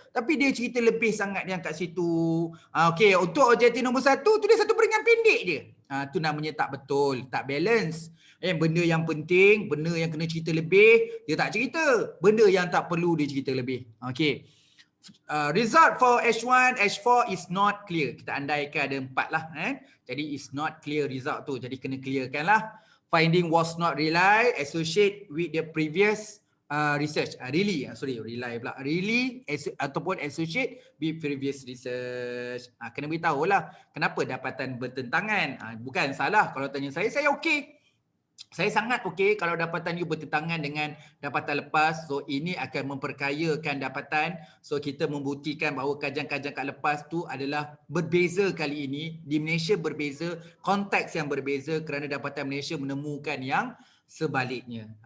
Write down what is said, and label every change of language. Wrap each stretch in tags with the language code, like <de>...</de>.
<ms>Tapi dia cerita lebih sangat yang kat situ. Okey, untuk objektif nombor 1 tulis satu peringkat pendek je. Tu namanya tak betul, tak balance. Benda yang penting, benda yang kena cerita lebih, dia tak cerita. Benda yang tak perlu dia cerita lebih. Okey.</ms> <en>Result for H1, H4 is not clear.</en> <ms>Kita andaikan ada 4 lah.</ms> <en>Jadi is not clear result tu.</en> <ms>Jadi kena clearkan lah.</ms> <en>Finding was not rely, associate with the previous research. Rely pula. Really ataupun associate with previous research.</en> <ms>Kena beritahu lah kenapa dapatan bertentangan. Bukan salah kalau tanya saya okey. Saya sangat okey kalau dapatan you bertentangan dengan dapatan lepas. So ini akan memperkayakan dapatan. So kita membuktikan bahawa kajian-kajian kat lepas tu adalah berbeza kali ini. Di Malaysia berbeza, konteks yang berbeza kerana dapatan Malaysia menemukan yang sebaliknya.</ms>